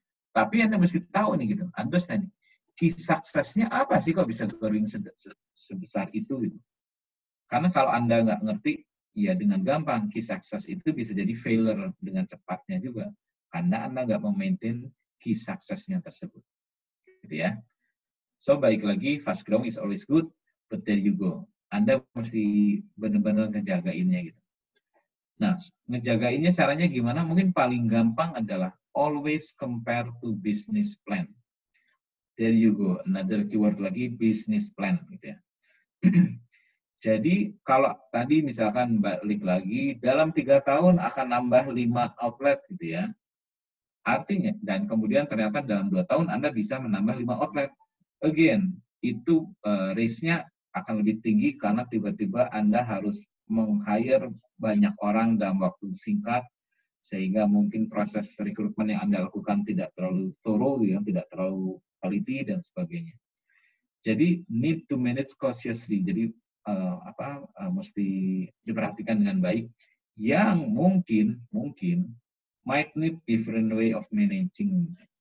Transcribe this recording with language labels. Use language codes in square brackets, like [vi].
[id] Tapi Anda mesti tahu nih gitu, understand, key suksesnya apa sih kok bisa growing sebesar itu gitu. Karena kalau Anda nggak ngerti, ya dengan gampang key success itu bisa jadi failure dengan cepatnya juga. Karena Anda nggak memaintain key success-nya tersebut. Gitu ya. [en] So, [id] balik lagi, [en] fast growing is always good, but there you go. [id] Anda mesti benar-benar ngejagainnya gitu. Nah, ngejagainnya caranya gimana? Mungkin paling gampang adalah [en] always compare to business plan. There you go, another keyword lagi, business plan [id] gitu ya. Jadi kalau tadi misalkan balik lagi, dalam 3 tahun akan nambah 5 outlet gitu ya. Artinya, dan kemudian ternyata dalam 2 tahun Anda bisa menambah 5 outlet. Again, itu risk-nya akan lebih tinggi karena tiba-tiba Anda harus meng-hire banyak orang dalam waktu singkat, sehingga mungkin proses rekrutmen yang Anda lakukan tidak terlalu thorough, ya, tidak terlalu quality dan sebagainya. Jadi [en] need to manage cautiously. [id] Jadi mesti diperhatikan dengan baik. Yang mungkin [en] might need different way of managing.